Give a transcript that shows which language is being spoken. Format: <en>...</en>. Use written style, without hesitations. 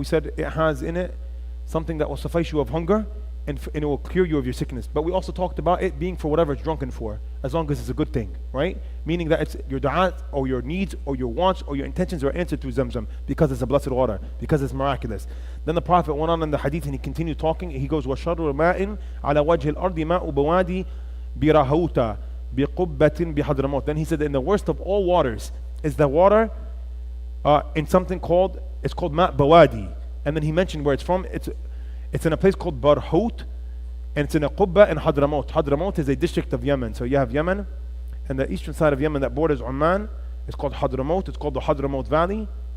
<en>We said it has in it something that will suffice you of hunger, and it will cure you of your sickness. But we also talked about it being for whatever it's drunken for, as long as it's a good thing, right? Meaning that it's your dua or your needs or your wants or your intentions are answered through ZamZam because it's a blessed water, because it's miraculous. Then the Prophet went on in the hadith and he continued talking. He goes,</en> <ar>وَشَرُّ مَاءٍ عَلَى وَجْهِ الْأَرْضِ مَاءُ بَوَادِي بِرَهَوْتَ بِقُبَّةٍ بِحَضْرَمَوْتٍ.</ar> <en>Then he said, and the worst of all waters is the water in something called, it's called Ma' Bawadi. And then he mentioned where it's from. It's in a place called Barhout, and it's in a Qubba in Hadramaut. Hadramaut is a district of Yemen. So you have Yemen, and the eastern side of Yemen that borders Oman is called Hadramaut. It's called the Hadramaut Valley.</en>